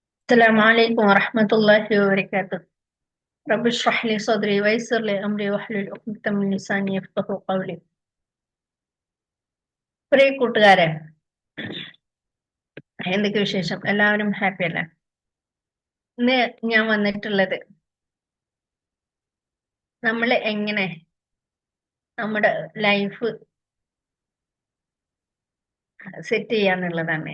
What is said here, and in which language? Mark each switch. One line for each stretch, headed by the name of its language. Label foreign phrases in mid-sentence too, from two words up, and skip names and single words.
Arabic: السلام عليكم ورحمة الله وبركاته. رب اشرح لي صدري ويسر لي أمري واحلل عقدة من لساني يفقهوا قولي.
Malayalam: പ്രിയ കൂട്ടുകാരെ, എന്തൊക്കെ വിശേഷം? എല്ലാവരും ഹാപ്പി അല്ലേ? ഇന്ന് ഞാൻ വന്നിട്ടുള്ളത് നമ്മൾ എങ്ങനെ നമ്മുടെ
English: life set
Malayalam: ചെയ്യാന്നുള്ളതാണ്.